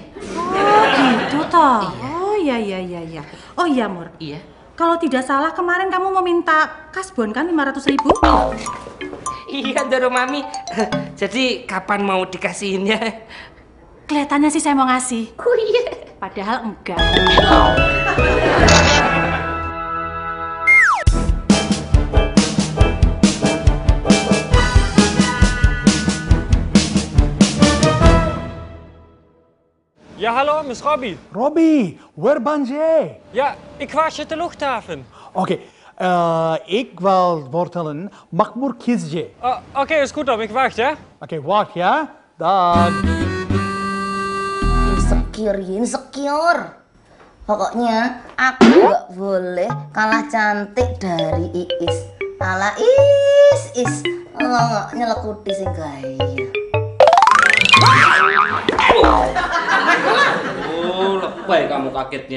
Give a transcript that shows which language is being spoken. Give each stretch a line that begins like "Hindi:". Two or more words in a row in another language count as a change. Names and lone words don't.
Indonesian: Oh, gitu toh. Iya. Iya. Oh iya, Mur. Iya. Kalau tidak salah kemarin kamu mau minta kasbon kan 500.000? Iya, Doro Mami. Jadi kapan mau dikasihinnya? Kelihatannya sih saya mau ngasih. Oh iya. Padahal enggak.
Dutch: Ja, hallo, met Robbie. Robbie, waar ben jij? Ja, ik was at de luchthaven. Oké, ik wil vertellen, Makmur Kizje. Oké, is goed dan, ik wacht, hè? Oké, wacht ya. Dag.
Indonesian: Insecure. Pokoknya aku nggak boleh kalah cantik dari Iis. Ala Is. Nggak nyelekuti sih gaya. Oh, lebay kamu kagetnya.